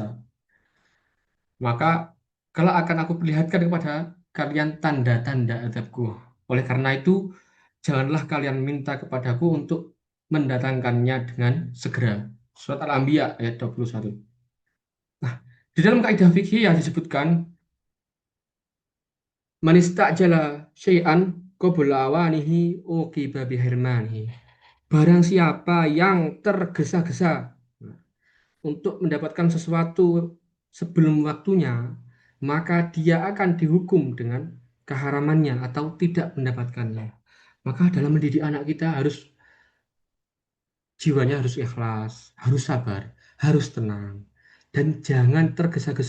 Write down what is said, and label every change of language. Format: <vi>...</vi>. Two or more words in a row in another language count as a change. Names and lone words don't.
<id>Maka kalau akan aku perlihatkan kepada kalian tanda-tanda adabku. Oleh karena itu, janganlah kalian minta kepadaku untuk mendatangkannya dengan segera. Surat Al-Anbiya ayat 21. Nah, di dalam kaidah fikih yang disebutkan</id> <ar>من استعجل شيئا قبل أوانه عوقب بحرمانه.</ar> <id>Barang siapa yang tergesa-gesa untuk mendapatkan sesuatu sebelum waktunya, maka dia akan dihukum dengan keharamannya atau tidak mendapatkannya. Maka dalam mendidik anak kita harus jiwanya harus ikhlas, harus sabar, harus tenang, dan jangan tergesa-gesa.</id>